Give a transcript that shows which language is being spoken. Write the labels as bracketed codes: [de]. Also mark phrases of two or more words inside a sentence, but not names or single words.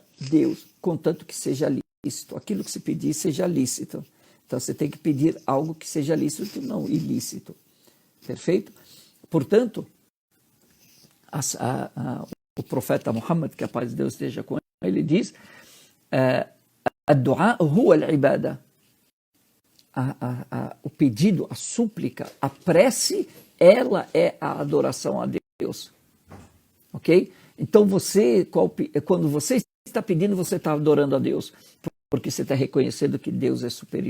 [pt] Deus, contanto que seja lícito, aquilo que se pedir seja lícito. Então você tem que pedir algo que seja lícito, não ilícito. Perfeito? Portanto, o profeta Muhammad, que a paz de Deus esteja com ele, diz: [ar] "الدعاء هو العبادة". [pt] O pedido, a súplica, a prece, ela é a adoração a Deus. Ok? Então quando você está pedindo, você está adorando a Deus, porque você está reconhecendo que Deus é superior.